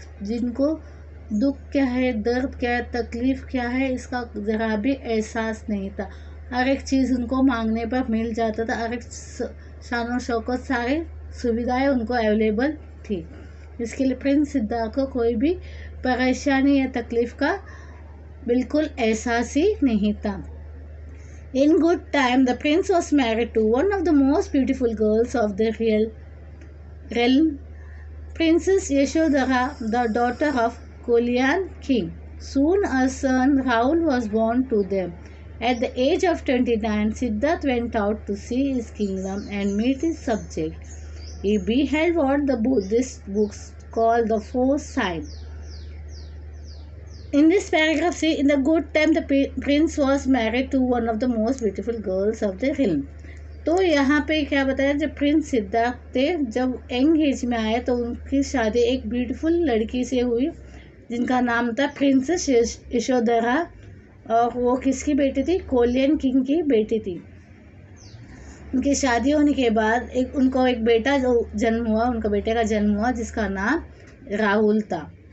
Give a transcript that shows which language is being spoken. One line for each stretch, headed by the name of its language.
Hindi: जिनको दुख क्या है, दर्द क्या है, तकलीफ़ क्या है, इसका ज़रा भी एहसास नहीं था। हर एक चीज़ उनको मांगने पर मिल जाता था, हर एक शान शौकत, सारी सुविधाएं उनको अवेलेबल थी। इसके लिए प्रिंस सिद्धार्थ को कोई भी परेशानी या तकलीफ़ का बिल्कुल एहसास ही नहीं था।
English: In good time, the prince was married to one of the most beautiful girls of the realm, Princess Yashodhara, the daughter of Kolyan king. Soon a son Rahul was born to them. At the age of 29, Siddharth went out to see his kingdom and meet his subjects. He beheld what the Buddhist books call the four signs. In this paragraph, see, in the good time, the prince was married to one of the most beautiful girls of the realm.
Hindi: तो यहाँ पे क्या बताया, जब Prince Siddharth थे, जब young age में आए तो उनकी शादी एक ब्यूटीफुल लड़की से हुई जिनका नाम था प्रिंसेस यशोधरा। और वो किसकी बेटी थी? कोलियन किंग की बेटी थी। उनकी शादी होने के बाद उनको एक बेटा जो जन्म हुआ, उनका बेटे का जन्म हुआ जिसका नाम राहुल था।